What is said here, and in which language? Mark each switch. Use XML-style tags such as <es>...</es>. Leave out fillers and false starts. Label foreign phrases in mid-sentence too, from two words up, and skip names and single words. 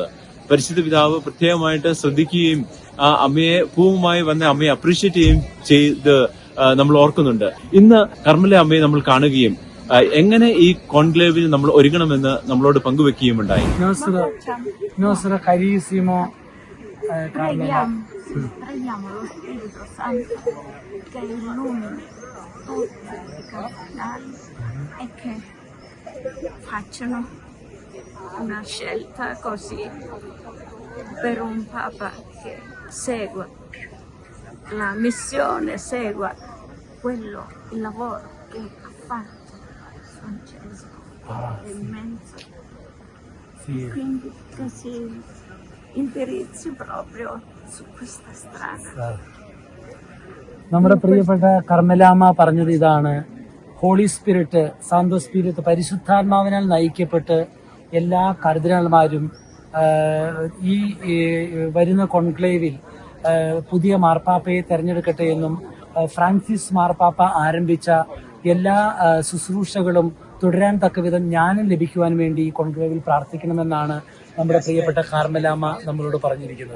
<ml>പരിശുദ്ധ പിതാവ് പ്രത്യേകമായിട്ട് ശ്രദ്ധിക്കുകയും ആ അമ്മയെ പൂവുമായി വന്ന അമ്മയെ അപ്രീഷിയേറ്റ് ചെയ്യുകയും ചെയ്ത് നമ്മൾ ഓർക്കുന്നുണ്ട്. ഇന്ന് കർമില അമ്മയെ നമ്മൾ കാണുകയും എങ്ങനെ ഈ കോൺക്ലേവിൽ നമ്മൾ ഒരുങ്ങണമെന്ന് നമ്മളോട് പങ്കുവെക്കുകയുമുണ്ടായി.</ml> <it>Preghiamo lo Spirito Santo che illumini tutti i cardinali e che facciano una scelta così per un Papa che segua la missione, segua il lavoro che ha fatto Francesco, è immenso. Quindi che si indirizzi proprio su questa strada.</it> <ml>നമ്മുടെ പ്രിയപ്പെട്ട കർമ്മലാമ പറഞ്ഞത് ഇതാണ്:</ml> <en>Holy Spirit,</en> <it>Santo Spirito,</it> <ml>പരിശുദ്ധാത്മാവിനാൽ നയിക്കപ്പെട്ട് എല്ലാ കർദിനാൾമാരും ഈ വരുന്ന കോൺക്ലേവിൽ പുതിയ മാർപ്പാപ്പയെ തെരഞ്ഞെടുക്കട്ടെ എന്നും ഫ്രാൻസിസ് മാർപ്പാപ്പ ആരംഭിച്ച എല്ലാ ശുശ്രൂഷകളും തുടരാൻ തക്കവിധം ജ്ഞാനം ലഭിക്കുവാൻ വേണ്ടി കോൺക്ലേവിൽ പ്രാർത്ഥിക്കണമെന്നാണ് നമ്മുടെ പ്രിയപ്പെട്ട കാർമലാമ നമ്മളോട് പറഞ്ഞിരിക്കുന്നത്.</ml>